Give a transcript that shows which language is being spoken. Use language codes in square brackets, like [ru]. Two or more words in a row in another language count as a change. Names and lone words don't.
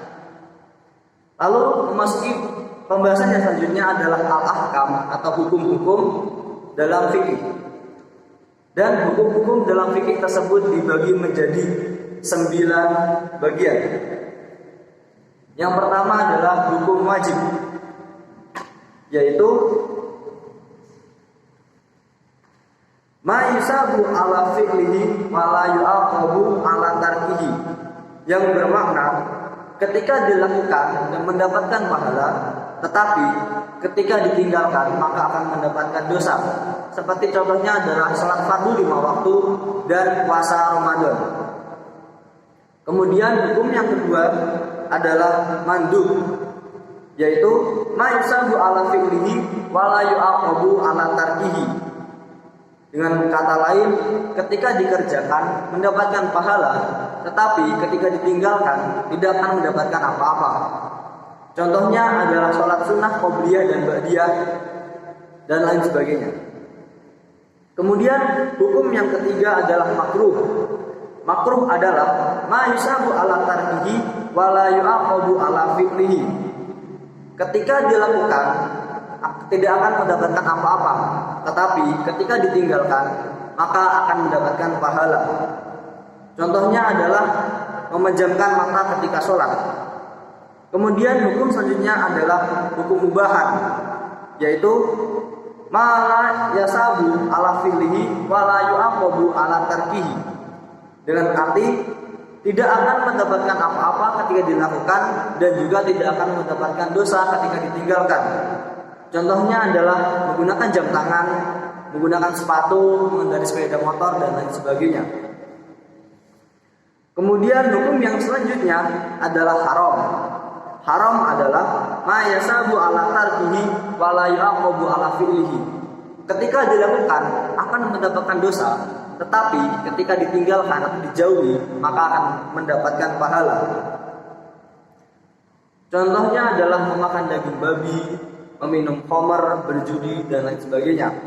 [id] Lalu memasuki pembahasan yang selanjutnya adalah al-ahkam atau hukum-hukum dalam fikih. Dan hukum-hukum dalam fikih tersebut dibagi menjadi 9 bagian. Yang pertama adalah hukum wajib, yaitu [ar] ما يثاب على فعله ولا يعاقب على تركه, [id] yang bermakna ketika dilakukan dan mendapatkan pahala, tetapi ketika ditinggalkan maka akan mendapatkan dosa. Seperti contohnya adalah salat fardu 5 waktu dan puasa Ramadan. Kemudian hukum yang kedua adalah mandub, yaitu [ar] ما يثاب على فعله ولا يعاقب على تركه. [id] Dengan kata lain, ketika dikerjakan mendapatkan pahala, tetapi ketika ditinggalkan tidak akan mendapatkan apa-apa. Contohnya adalah sholat sunnah, qobliyah, dan ba'diyah, dan lain sebagainya. Kemudian hukum yang ketiga adalah makruh. Makruh adalah [ar] ما يثاب على تركه ولا يعاقب على فعله. [id] Ketika dilakukan tidak akan mendapatkan apa-apa, tetapi ketika ditinggalkan maka akan mendapatkan pahala. Contohnya adalah memejamkan mata ketika sholat. Kemudian hukum selanjutnya adalah hukum mubahan, yaitu [ar] ما لا يثاب على فعله ولا يعاقب على تركه. [id] Dengan arti tidak akan mendapatkan apa-apa ketika dilakukan dan juga tidak akan mendapatkan dosa ketika ditinggalkan. Contohnya adalah menggunakan jam tangan, menggunakan sepatu, mengendarai sepeda motor dan lain sebagainya. Kemudian hukum yang selanjutnya adalah haram. Haram adalah [ar] ما يثاب على تركه ولا يعاقب على فعله. [id] Ketika dilakukan akan mendapatkan dosa, tetapi ketika ditinggalkan atau dijauhi maka akan mendapatkan pahala. Contohnya adalah memakan daging babi, meminum khamar, berjudi dan lain sebagainya.